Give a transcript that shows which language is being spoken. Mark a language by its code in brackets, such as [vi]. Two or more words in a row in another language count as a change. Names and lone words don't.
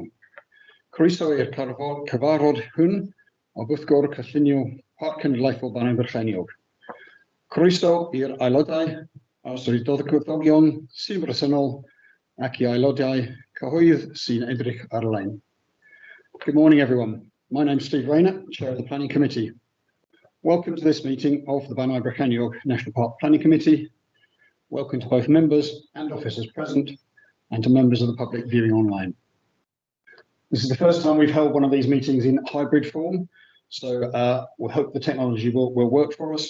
[cy] Croeso i'r cyfarfod hwn o Bwyllgor Cynllunio Parc Cenedlaethol Bannau-Brycheiniog. Croeso i'r aelodau a swyddogion sy'n bresennol ac i aelodau cyhoedd sy'n edrych ar-lein. [en] Good morning, everyone. My name's Steve Rayner, Chair of the Planning Committee. Welcome to this meeting of the Bannau-Brycheiniog National Park Planning Committee. Welcome to both members and officers present and to members of the public viewing online. This is the first time we've held one of these meetings in hybrid form, so we hope the technology will work for us.